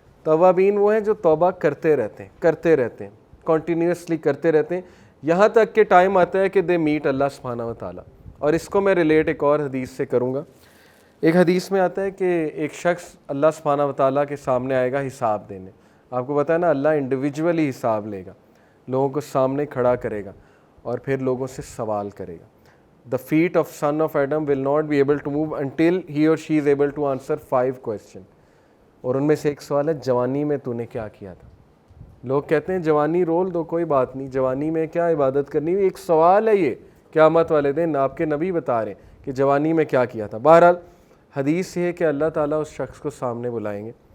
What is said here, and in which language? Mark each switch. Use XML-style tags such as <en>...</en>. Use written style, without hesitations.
<ur>توابین وہ ہیں جو توبہ کرتے رہتے ہیں, کنٹینیوسلی کرتے رہتے ہیں, یہاں تک کہ ٹائم آتا ہے کہ</ur> <en>they meet</en> <ur>اللہ سبحانہ و تعالیٰ. اور اس کو میں ریلیٹ ایک اور حدیث سے کروں گا. ایک حدیث میں آتا ہے کہ ایک شخص اللہ سبحانہ و تعالیٰ کے سامنے آئے گا حساب دینے. آپ کو پتہ ہے نا, اللہ انڈیویجولی حساب لے گا, لوگوں کو سامنے کھڑا کرے گا اور پھر لوگوں سے سوال کرے گا.</ur> <en>The feet of son of Adam will not be able to move until he or she is able to answer 5 questions.</en> <ur>اور ان میں سے ایک سوال ہے, جوانی میں تو نے کیا کیا تھا. لوگ کہتے ہیں جوانی رول دو, کوئی بات نہیں, جوانی میں کیا عبادت کرنی. ایک سوال ہے یہ قیامت والے دن, آپ کے نبی بتا رہے ہیں کہ جوانی میں کیا کیا تھا. بہرحال حدیث یہ ہے کہ اللہ تعالیٰ اس شخص کو سامنے بلائیں گے</ur>